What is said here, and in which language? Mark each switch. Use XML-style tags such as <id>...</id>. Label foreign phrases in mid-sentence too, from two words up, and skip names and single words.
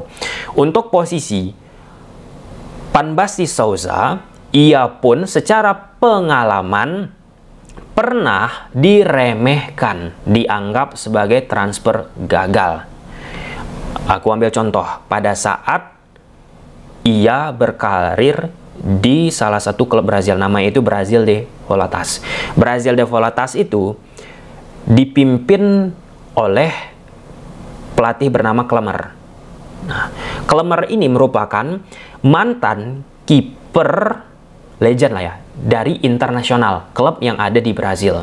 <id>Untuk posisi Panbasti Souza, ia pun secara pengalaman pernah diremehkan, dianggap sebagai transfer gagal. Aku ambil contoh, pada saat ia berkarir di salah satu klub Brazil, namanya itu Brasil de Volatas. Brasil de Volatas itu dipimpin oleh pelatih bernama Klemer. Nah, Klemer ini merupakan mantan kiper legend lah ya, dari internasional klub yang ada di Brazil.</id>